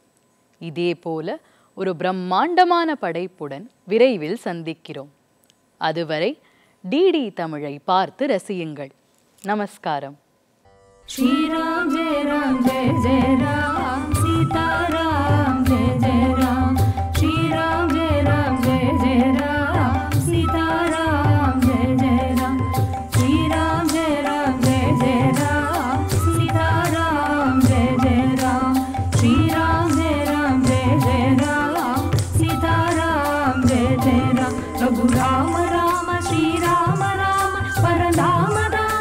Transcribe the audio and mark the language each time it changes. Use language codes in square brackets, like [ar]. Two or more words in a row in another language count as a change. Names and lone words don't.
[ta] இதேபோல ஒரு பிரம்மாண்டமான படைப்புடன் விரைவில் சந்திக்கிறோம். அதுவரை டிடி தமிழை பார்த்து ரசியுங்கள். நமஸ்காரம். [sa] श्रीराम जय राम जय जय राम सीताराम जय जय राम श्रीराम जय राम जय जय राम सीताराम जय जय राम श्रीराम जय राम जय जय राम सीताराम जय जय राम श्रीराम जय राम जय जय राम सीताराम जय जय राम रघुराम राम श्रीराम राम परधाम